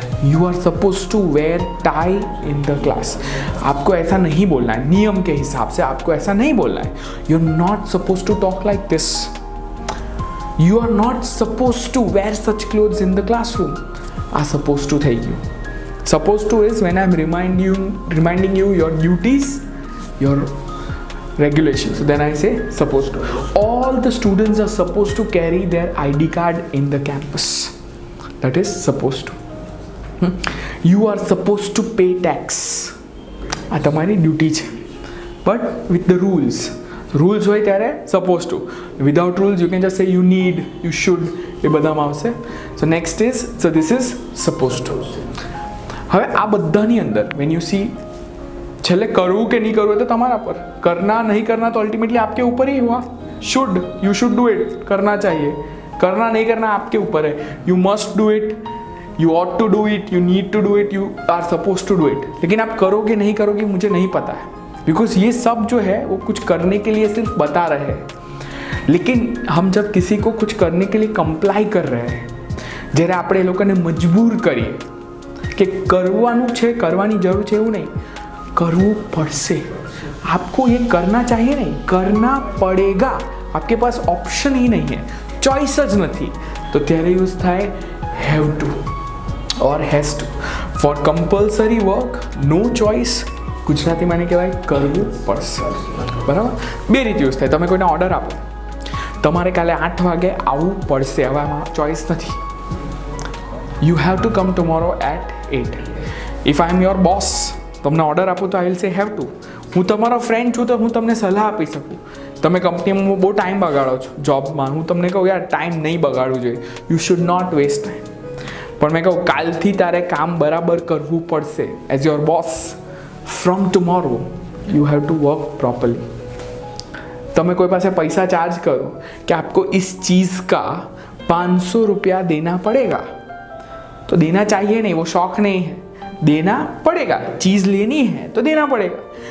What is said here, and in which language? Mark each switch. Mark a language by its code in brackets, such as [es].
[en] You are suppose to wear tie in the class. [hi] आपको ऐसा नहीं बोलना है, नियम के हिसाब से आपको ऐसा नहीं बोलना है. [en] You are not suppose to talk like this. You are not suppose to wear such clothes in the classroom. [gu] Uh suppose to થઈ ગયું. [en] Suppose to is when I am reminding you your duties, your regulations. So then I say supposed to. All the students are supposed to carry their ID card in the campus. That is supposed to. You are supposed to pay tax. [gu] આ તમારી duty છે, [en] But with the rules. [gu] Rules હોય ત્યારે suppose two. [en] without rules you can just say you need, you should, [gu] એ બધામાં આવશે. [en] So next is, so this is suppose to. [gu] હવે આ બધાની અંદર વેન યુ સી, છેલ્લે કરવું કે નહીં કરવું તો તમારા પર, [hi] करना नहीं करना तो अल्टीमेटली आपके ऊपर ही हुआ. Should, [en] you should do it, [hi] करना चाहिए. करना नहीं करना आपके ऊपर है. [en] You must do it, you ought to do it, you need to do it, you are suppose to do it. [hi] लेकिन आप करोगे नहीं करोगे मुझे नहीं पता है, बिकॉज ये सब जो है वो कुछ करने के लिए सिर्फ बता रहे हैं. लेकिन हम जब किसी को कुछ करने के लिए कंप्लाई कर रहे हैं, [gu] જ્યારે આપણે એ લોકોને મજબૂર કરીએ કે કરવાનું છે, કરવાની જરૂર છે, એવું નહીં, કરવું પડશે. [hi] आपको ये करना चाहिए नहीं, करना पड़ेगा. आपके पास ऑप्शन ही नहीं है, चॉइस [gu] જ નથી. તો ત્યારે યુઝ થાય [en] have to or has to. For compulsory work, no choice, [gu] ગુજરાતીમાં એને કહેવાય કરવું પડશે. બરાબર, બે રીતે યુઝ થાય. તમે કોઈને ઓર્ડર આપો, તમારે કાલે 8 વાગે આવવું પડશે, હવે આમાં ચોઈસ નથી. [en] You have to come tomorrow at 8. If I am your boss, તમને order આપું તો I will say have to. [gu] હું તમારો ફ્રેન્ડ છું તો હું તમને સલાહ આપી શકું. તમે કંપનીમાં બહુ ટાઈમ બગાડો છો જોબમાં, હું તમને કહું યાર ટાઈમ નહીં બગાડવું જોઈએ, [en] You should not waste time. [gu] પણ મેં કહું કાલથી તારે કામ બરાબર કરવું પડશે. [en] As your boss, from tomorrow you have to work properly. [gu] તમે કોઈ પાસે [hi] पैसा चार्ज करो कि आपको इस चीज़ का 500 रुपया देना पड़ेगा, तो देना चाहिए नहीं, वो शौक नहीं है, देना पड़ेगा. चीज़ लेनी है तो देना पड़ेगा.